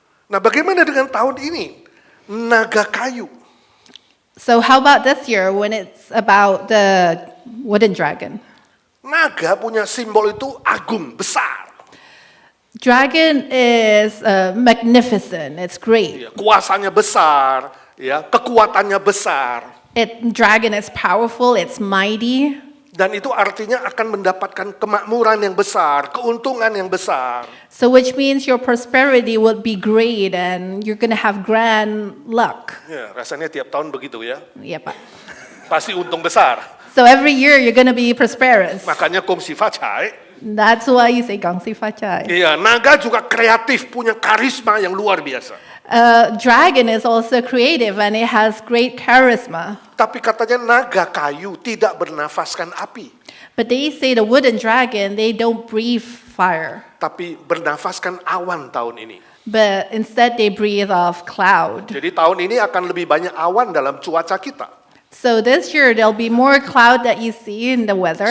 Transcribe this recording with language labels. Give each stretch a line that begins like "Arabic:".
Indonesian: Nah, bagaimana dengan tahun ini? Naga kayu.
English: So how about this year when it's about the wooden dragon?
Indonesian: Naga punya simbol itu agung, besar.
English: Dragon is magnificent. It's great.
Indonesian: Ya, kuasanya besar, ya, kekuatannya besar.
English: Dragon is powerful. It's mighty.
Indonesian: Dan itu artinya akan mendapatkan kemakmuran yang besar, keuntungan yang besar.
English: So which means your prosperity will be great and you're going to have grand luck.
Indonesian: Ya, rasanya tiap tahun begitu ya.
English: Yeah, Pak.
Indonesian: Pasti untung besar.
English: So every year you're going to be prosperous.
Indonesian: Makanya kongsi facai.
English: That's why you say gangsi facai.
Indonesian: Iya, naga juga kreatif, punya karisma yang luar biasa.
English: Dragon is also creative and it has great charisma.
Indonesian: Tapi katanya naga kayu tidak bernafaskan api.
English: But they say the wooden dragon, they don't breathe fire.
Indonesian: Tapi bernafaskan awan tahun ini.
English: But instead they breathe off cloud.
Indonesian: Jadi tahun ini akan lebih banyak awan dalam cuaca kita.
English: So this year there'll be more cloud that you see in the weather.